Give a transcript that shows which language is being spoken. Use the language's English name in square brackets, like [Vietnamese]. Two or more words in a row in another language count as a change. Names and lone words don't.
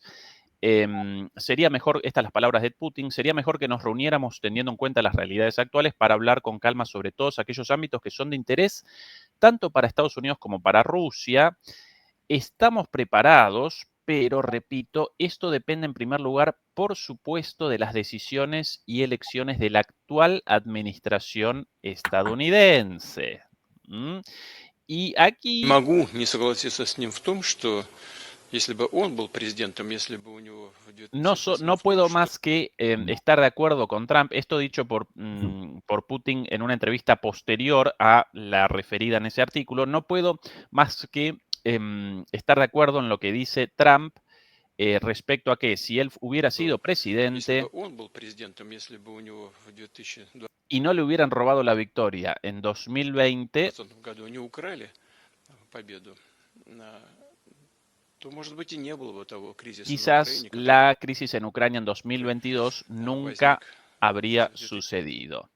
[Spanish] Sería mejor, estas las palabras de Putin, sería mejor que nos reuniéramos teniendo en cuenta las realidades actuales para hablar con calma sobre todos aquellos ámbitos que son de interés tanto para Estados Unidos como para Rusia. Estamos preparados, pero repito, esto depende en primer lugar, por supuesto, de las decisiones y elecciones de la actual administración estadounidense. Y aquí... [Russian] Могу не согласиться с ним в том, что если бы он был президентом, если бы у него... [Spanish] No puedo más que estar de acuerdo con Trump. Esto dicho por Putin en una entrevista posterior a la referida en ese artículo. No puedo más que estar de acuerdo en lo que dice Trump respecto a que si él hubiera sido presidente y no le hubieran robado la victoria en 2020, quizás la crisis en Ucrania en 2022 nunca habría sucedido.